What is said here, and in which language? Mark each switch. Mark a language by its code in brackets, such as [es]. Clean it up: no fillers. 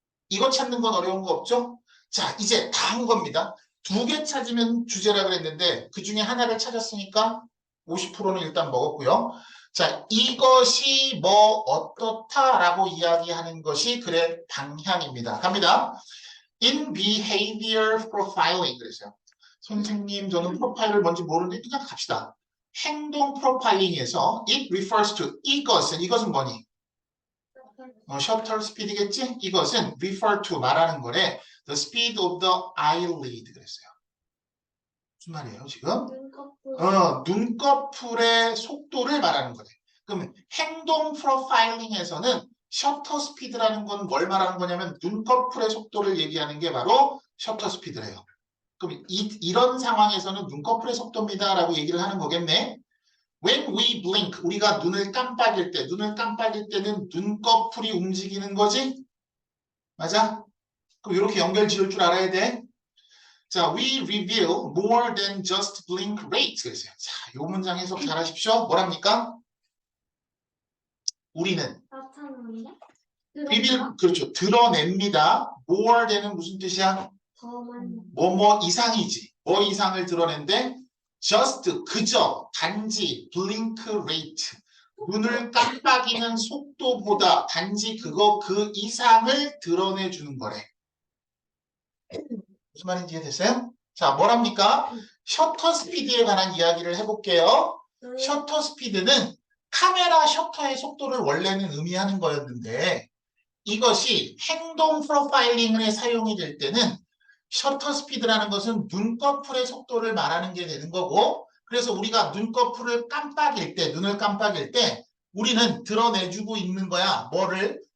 [ko] 이거 찾는 건 어려운 거 없죠? 자, 이제 다 한 겁니다. 2개 찾으면 주제라 그랬는데 그 중에 하나를 찾았으니까 50%는 일단 먹었고요. 자, 이것이 뭐 어떻다라고 이야기하는 것이 글의 방향입니다. 갑니다. [en] In behavior profiling [ko] 그랬어요. 선생님, 저는 프로파일을 뭔지 모르는데 그냥 갑시다. 행동 프로파일링에서 [en] it refers to [ko] 이것은 뭐니? 셔터 스피드겠지? 이것은 [en] refer to [ko] 말하는 거래. [en] The speed of the eyelid [ko] 그랬어요. 무슨 말이에요 지금? 눈꺼풀의 속도를 말하는 거래. 그럼 행동 프로파일링에서는 셔터 스피드라는 건 뭘 말하는 거냐면 눈꺼풀의 속도를 얘기하는 게 바로 셔터 스피드래요. 그럼 이런 상황에서는 눈꺼풀의 속도입니다 라고 얘기를 하는 거겠네. [en] When we blink, [ko] 우리가 눈을 깜빡일 때는 눈꺼풀이 움직이는 거지? 맞아? 그럼 이렇게 연결 지을 줄 알아야 돼. [en] 자, we reveal more than just blink rate. [ko] 그랬어요. 자, 이 문장 해석 잘 하십시오. 뭐랍니까? 우리는 나타나는데? reveal, 그렇죠. 드러냅니다. [en] more than [ko] 은 무슨 뜻이야? 더 많이. 뭐 이상이지. 뭐 이상을 드러낸대? [en] just, [ko] 그저, 단지, [en] blink rate. [ko] 눈을 깜빡이는 속도보다 단지 그 이상을 드러내주는 거래. 무슨 말인지 이해됐어요? 자, 뭐랍니까? 셔터 스피드에 관한 이야기를 해볼게요. 셔터 스피드는 카메라 셔터의 속도를 원래는 의미하는 거였는데 이것이 행동 프로파일링에 사용이 될 때는 셔터 스피드라는 것은 눈꺼풀의 속도를 말하는 게 되는 거고 그래서 우리가 눈꺼풀을 깜빡일 때, 눈을 깜빡일 때 우리는 드러내주고 있는 거야. 뭐를?